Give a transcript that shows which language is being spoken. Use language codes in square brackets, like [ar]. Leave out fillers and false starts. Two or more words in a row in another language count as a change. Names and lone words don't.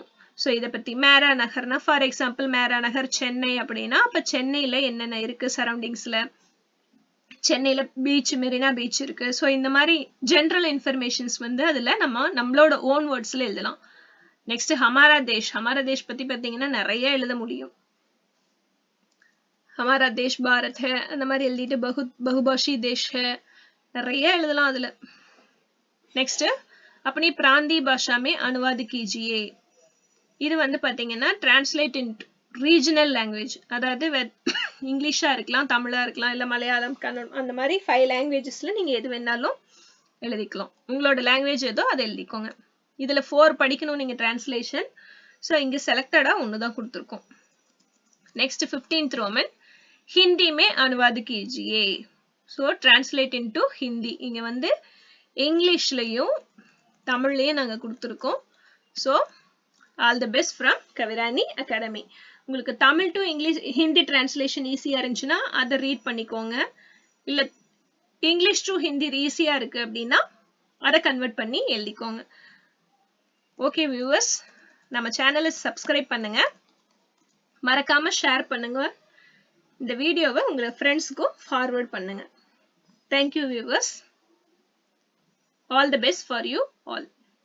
[ta] ஸோ இதை பத்தி [hi] मेरा नगरना [en] for example [hi] मेरा नगर [ta] சென்னை அப்படின்னா அப்ப சென்னையில என்னென்ன இருக்கு சரௌண்டிங்ஸ்ல, சென்னையில பீச் மெரினா பீச் இருக்கு. ஸோ இந்த மாதிரி [en] general informations [ta] வந்து அதுல நம்மளோட [en] own wordsல [ta] எழுதலாம். [hi] நெக்ஸ்ட் हमारा देश. हमारा देश [ta] பத்தி பாத்தீங்கன்னா நிறைய எழுத முடியும். [hi] हमारा देश भारत है [ta] அந்த மாதிரி எழுதிட்டு [hi] बहुभाषी देश है [ta] நிறைய எழுதலாம் அதுல. [hi] நெக்ஸ்ட் अपनी प्रांतीय भाषा में अनुवाद कीजिए. [ta] இது வந்து பாத்தீங்கன்னா [en] translate in regional language, [ta] அதாவது இங்கிலீஷா இருக்கலாம், தமிழா இருக்கலாம், இல்ல மலையாளம், கன்னடம், அந்த மாதிரி 5 லாங்குவேஜஸ்ல நீங்க எது வேணாலும் எழுதிக்கலாம். உங்களோட லாங்குவேஜ் ஏதோ அதை எழுதிக்கோங்க. இதுல 4 படிக்கணும் நீங்க டிரான்ஸ்லேஷன். ஸோ இங்க செலக்டடா ஒண்ணுதான் கொடுத்துருக்கோம். [en] next 15th Roman [hi] हिंदी में अनुवाद कीजिए. [en] So translate into Hindi. [ta] இங்க வந்து இங்கிலீஷ்லயும் தமிழ்லயும் நாங்க கொடுத்திருக்கோம். [en] So all the best from Kavirani Academy. [ta] உங்களுக்கு [en] Tamil to English Hindi translation [ta] ஈஸியா இருந்துச்சுன்னா அதை ரீட் பண்ணிக்கோங்க. இல்ல [en] English to Hindi [ta] ஈஸியா இருக்கு அப்படின்னா அதை கன்வெர்ட் பண்ணி எழுதிக்கோங்க. [en] Okay viewers, [ta] நம்ம சேனலை சப்ஸ்கிரைப் பண்ணுங்க, மறக்காம ஷேர் பண்ணுங்க, இந்த வீடியோவை உங்க ஃப்ரெண்ட்ஸ்க்கு ஃபார்வர்ட் பண்ணுங்க. [en] Thank you viewers. All the best for you all.